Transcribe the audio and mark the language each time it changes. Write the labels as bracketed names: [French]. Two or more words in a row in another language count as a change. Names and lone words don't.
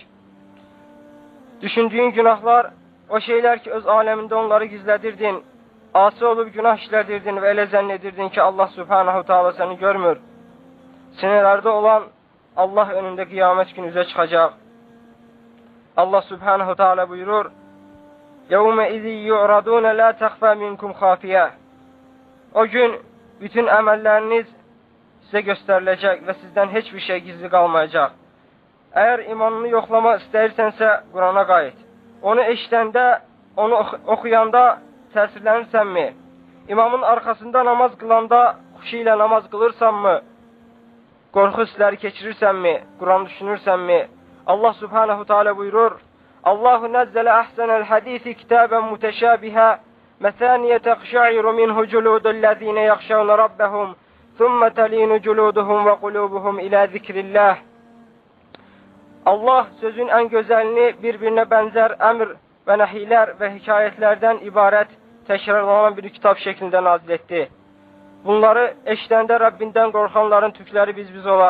[Azerbaijani] Düşündüyün günahlar, o şeylər ki, öz aləmində onları gizlədirdin, asi olub günah işlədirdin və elə zənn edirdin ki, Allah [Arabic] سبحانه تعالى [Azerbaijani] səni görmür. Sinələrdə olan Allah önündə qiyamət günü üzə çıxacaq. Allah [Arabic] سبحانه تعالى [Azerbaijani] buyurur, [Arabic] يَوْمَئِذِ يُعْرَضُونَ لَا تَخْفَى مِنْكُمْ خَافِيَةً. [Azerbaijani] O gün bütün əməlləriniz sizə göstəriləcək və sizdən heç bir şey gizli qalmayacaq. Əgər imanını yoxlamaq istəyirsənsə, Qurana qayıt. Onu eşidəndə, onu oxuyanda təsirlənirsənmi? İmamın arxasında namaz qılanda xuşu ilə namaz qılırsanmı? Qorxu hissləri keçirirsənmi? Quran düşünürsənmi? Allah [Arabic] سبحانه تعالى [Azerbaijani] buyurur, [Arabic] الله نزل أحسن الحديث كتابا متشابها مثاني تقشعر منه جلود الذين يخشون ربهم ثم تلين جلودهم وقلوبهم إلى ذكر الله. [Azerbaijani] Allah sözün ən gözəlini bir-birinə bənzər əmr və nəhilər və hekayətlərdən ibarət təkrarlanan bir kitab şəklində nazil etdi. Bunları eşidəndə Rəbbindən qorxanların tükləri biz olar.